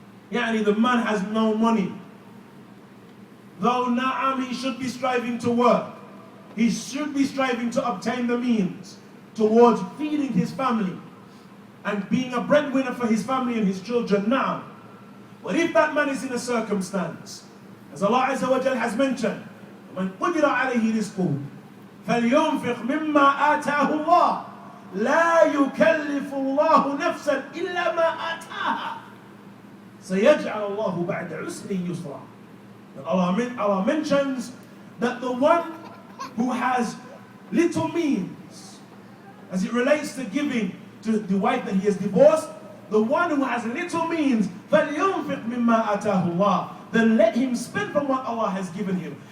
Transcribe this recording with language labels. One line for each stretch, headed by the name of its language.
English: Yani the man has no money. Though na'am, he should be striving to work. He should be striving to obtain the means towards feeding his family and being a breadwinner for his family and his children now. But if that man is in a circumstance, as Allah SWT has mentioned,
Arabic: وَمَنْ قُدِرَ عَلَيْهِ رِزْقُهُ فَلْيُنْفِقْ مِمَّا آتَاهُ اللَّهُ لَا يُكَلِّفُ اللَّهُ نَفْسًا إِلَّا مَا آتَاهَا سَيَجْعَلَ اللَّهُ بَعْدَ عُسْرٍ يُسْرًا.
English: Allah mentions that the one who has little means, as it relates to giving to the wife that he has divorced, the one who has little means,
Arabic: فَلْيُنْفِقْ مِمَّا آتَاهُ اللَّهُ,
English: then let him spend from what Allah has given him.